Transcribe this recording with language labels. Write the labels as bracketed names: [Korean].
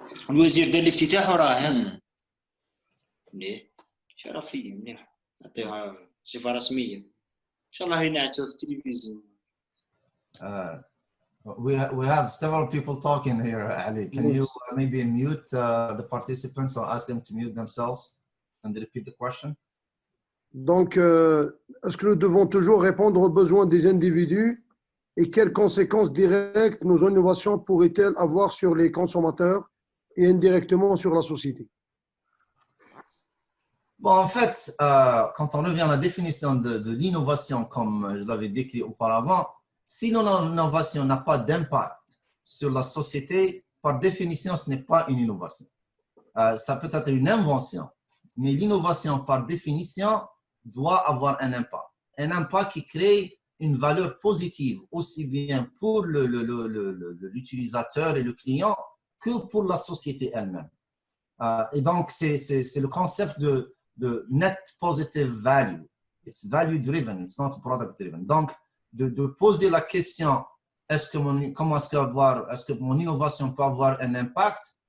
[Arabic] الوزير دار الافتتاح وراه مليح شرفيا مليح نعطيها صفه رسميه ان شاء الله ينعتوها في التلفزيون. [English] We have several people talking here, Ali. Can you maybe mute the participants or ask them to mute themselves and repeat the question? [French] Donc, est-ce que nous devons toujours répondre aux besoins des individus et quelles conséquences directes nos innovations pourraient-elles avoir sur les consommateurs et indirectement sur la société? Bon, en fait, quand on revient à la définition de l'innovation, comme je l'avais décrit auparavant, si l'innovation n'a pas d'impact sur la société, par définition, ce n'est pas une innovation. Ça peut être une invention, mais l'innovation, par définition, doit avoir un impact. Un impact qui crée une valeur positive, aussi bien pour l'utilisateur et le client que pour la société elle-même. Et donc, c'est le concept de [English] net positive value. It's value driven, it's not product driven. [French] Donc, de poser la question, est-ce que mon innovation peut avoir un impact?